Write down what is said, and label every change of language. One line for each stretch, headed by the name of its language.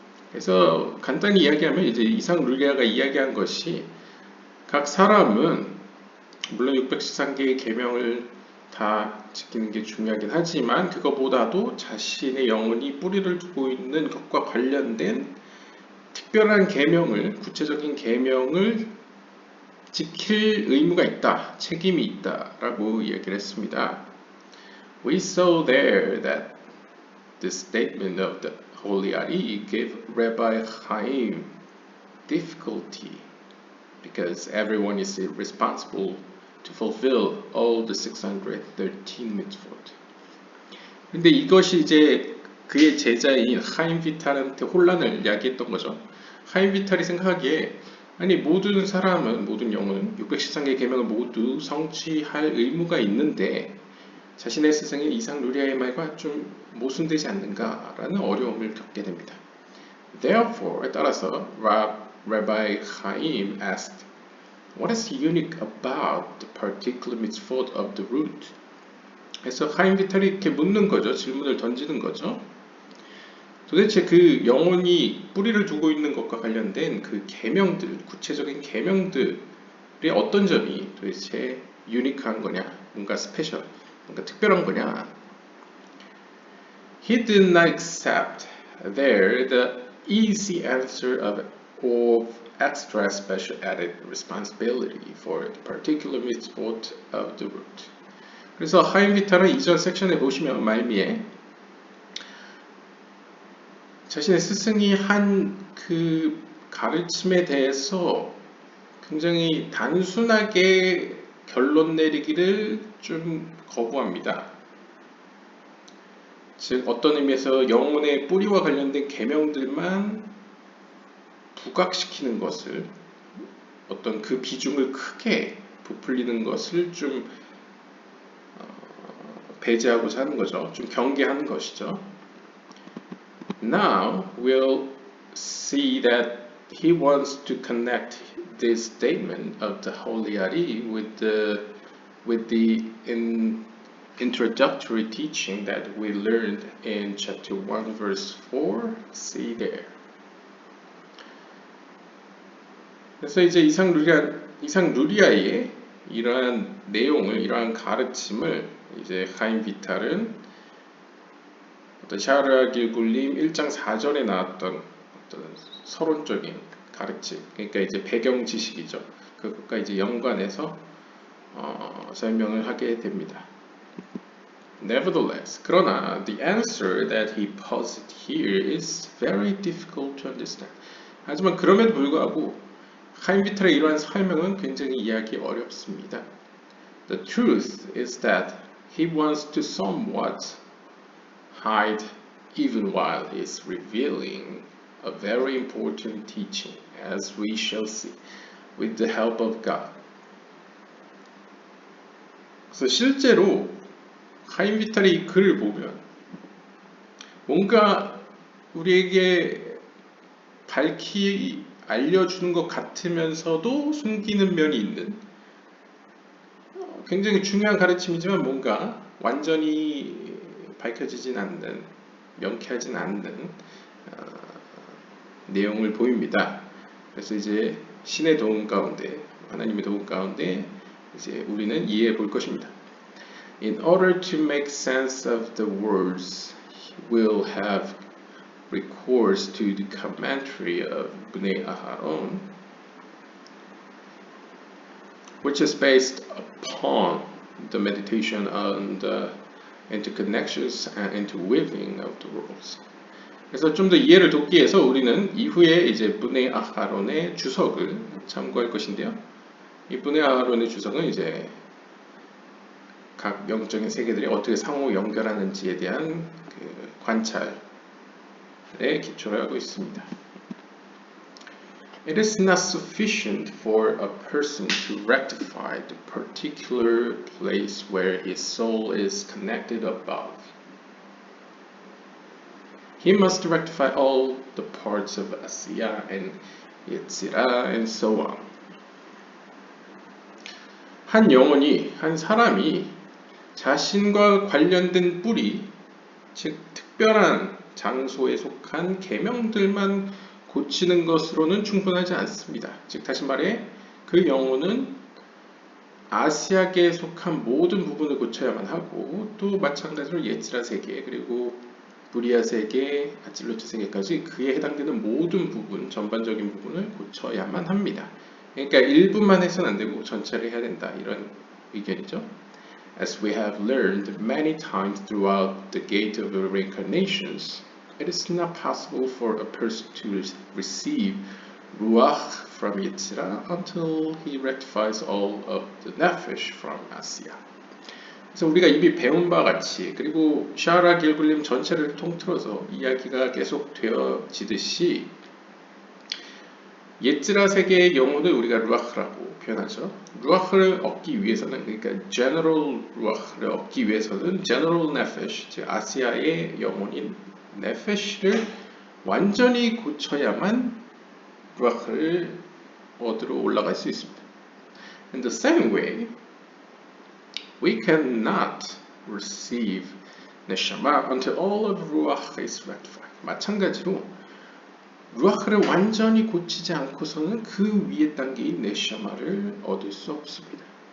Korean: 그래서 간단히 이야기하면 이제 이상 룰리아가 이야기한 것이 각 사람은 물론 613개의 계명을 다 지키는 게 중요하긴 하지만 그것보다도 자신의 영혼이 뿌리를 두고 있는 것과 관련된 특별한 계명을, 구체적인 계명을 지킬 의무가 있다, 책임이 있다라고 이야기를 했습니다.
English: We saw there that the statement of the Holy Ari gave Rabbi Chaim difficulty because everyone is responsible to fulfill all the 613 mitzvot.
Korean: 근데 이것이 이제 그의 제자인 하임 비탈한테 혼란을 야기했던 거죠. 하임 비탈이 생각하기에 아니 모든 사람은 모든 영혼은 613개 계명을 모두 성취할 의무가 있는데 자신의 스승인 이상 루리아의 말과 좀 모순되지 않는가라는 어려움을 겪게 됩니다.
English: Therefore,
Korean: 따라서
English: Rabbi Chaim asked, "What is unique about the particular mitzvot of the root?"
Korean: 그래서 하임 비탈이 이렇게 묻는 거죠. 질문을 던지는 거죠. 도대체 그 영혼이 뿌리를 두고 있는 것과 관련된 그 계명들, 구체적인 계명들의 어떤 점이 도대체 유니크한 거냐, 뭔가 스페셜, 뭔가 특별한 거냐.
English: He did not accept there the easy answer of extra special added responsibility for the particular mitzvot of the root.
Korean: 그래서 하임 비탈은 이전 섹션에 보시면 말미에 자신의 스승이 한 그 가르침에 대해서 굉장히 단순하게 결론 내리기를 좀 거부합니다. 즉 어떤 의미에서 영혼의 뿌리와 관련된 계명들만 부각시키는 것을, 어떤 그 비중을 크게 부풀리는 것을 좀 배제하고자 하는 거죠. 좀 경계하는 것이죠.
English: Now we'll see that he wants to connect this statement of the Holy Ari with the introductory teaching that we learned in chapter 1 verse 4. See there.
Korean: 그래서 이제 이상 루리아의 이러한 내용을, 이러한 가르침을 이제 하임 비탈은 어떤 샤르아 길굴림 1장 4절에 나왔던 어떤 서론적인 가르침, 그러니까 이제 배경 지식이죠. 그것과 이제 연관해서 설명을 하게 됩니다.
English: Nevertheless,
Korean: 그러나
English: the answer that he posed here is very difficult to understand.
Korean: 하지만 그럼에도 불구하고 하임 비탈의 이러한 설명은 굉장히 이해하기 어렵습니다.
English: The truth is that he wants to somewhat hide even while he's revealing a very important teaching, as we shall see, with the help of God.
Korean: 그래서 실제로 하임 비탈의 이 글을 보면 뭔가 우리에게 밝히 알려주는 것 같으면서도 숨기는 면이 있는 굉장히 중요한 가르침이지만 뭔가 완전히 밝혀지진 않는, 명쾌하진 않는 내용을 보입니다. 그래서 이제 신의 도움 가운데, 하나님의 도움 가운데 이제 우리는 이해해 볼 것입니다.
English: In order to make sense of the words, we'll have recourse to the commentary of Bnei Aharon, which is based upon the meditation on the interconnections and interweaving of the worlds.
Korean: 그래서 좀 더 이해를 돕기 위해서 우리는 이후에 이제 브네 아하론의 주석을 참고할 것인데요. 이 브네 아하론의 주석은 이제 각 영적인 세계들이 어떻게 상호 연결하는지에 대한 그 관찰에 기초를 하고 있습니다.
English: It is not sufficient for a person to rectify the particular place where his soul is connected above. He must rectify all the parts of Asiya and Yetzirah and so on.
Korean: 한 영혼이, 한 사람이 자신과 관련된 뿌리, 즉 특별한 장소에 속한 계명들만 고치는 것으로는 충분하지 않습니다. 즉 다시 말해 그 영혼은 아시아계에 속한 모든 부분을 고쳐야만 하고, 또 마찬가지로 예지라 세계 그리고 브리아 세계, 아찔로트 세계까지 그에 해당되는 모든 부분, 전반적인 부분을 고쳐야만 합니다. 그러니까 일부만 해서는 안 되고 전체를 해야 된다, 이런 의견이죠.
English: As we have learned many times throughout the gate of reincarnations, it is not possible for a person to receive ruach from Yetzirah until he rectifies all of the nefesh from Asiya.
Korean: 그래서 우리가 이미 배운 바와 같이, 그리고 샤라 길굴림 전체를 통틀어서 이야기가 계속되어지듯이 예지라 세계의 영혼을 우리가 루아흐라고 표현하죠. 루아흐를 얻기 위해서는, 그러니까
English: general
Korean: 루아흐를 얻기 위해서는 general nefesh, 즉 아시아의 영혼인 네페시를 완전히 고쳐야만 루아흐를 얻으러 올라갈 수 있습니다.
English: In the same way, we cannot receive neshama until all of ruach is rectified.
Korean: 마찬가지로 루아흐를 완전히 고치지 않고서는 그 위에 단계인 네샤마를 얻을 수 없습니다.